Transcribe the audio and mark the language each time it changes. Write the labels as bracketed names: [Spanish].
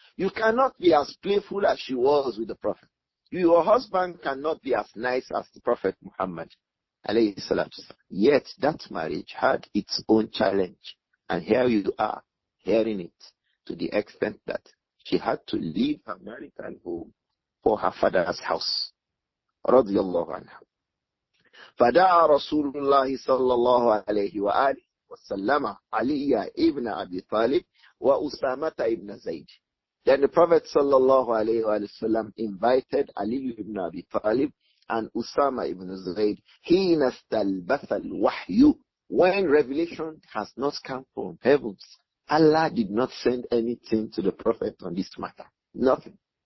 [English] You cannot be as playful as she was with the Prophet. Your husband cannot be as nice as the Prophet Muhammad, [Arabic] alayhi salatu. [English] Yet that marriage had its own challenge. And here you are, hearing it to the extent that she had to leave her marital home for her father's house. [Arabic] رضي الله عنها. فدعا رسول الله صلى الله عليه وآله وسلم علي ابن أبي طالب وأسامة ابن زيد. [English] Then the Prophet [Arabic] صلى الله عليه وسلم [English] invited Ali ibn Abi Talib and Usama ibn Zayd [Arabic] حين استلبث الوحي, [English] when revelation has not come from heavens. Allah did not send anything to the Prophet on this matter. Nothing.